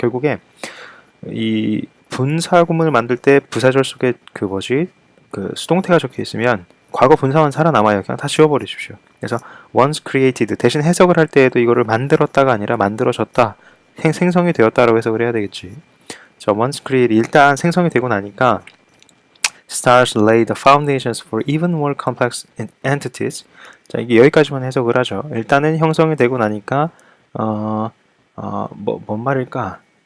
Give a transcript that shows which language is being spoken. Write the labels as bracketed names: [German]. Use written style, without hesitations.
[Korean] 결국에 이 분사구문을 만들 때 부사절 속에 그 수동태가 적혀 있으면 과거 분사만 살아남아요. 그냥 다 지워버리십시오. 그래서 [English] once created [Korean] 대신 해석을 할 때에도 이거를 만들었다가 아니라 만들어졌다, 생성이 되었다라고 해석을 해야 되겠지. [English] 자, once created [Korean] 일단 생성이 되고 나니까 [English] stars lay the foundations for even more complex entities. [Korean] 자, 이게 여기까지만 해석을 하죠. 일단은 형성이 되고 나니까 뭔 말일까?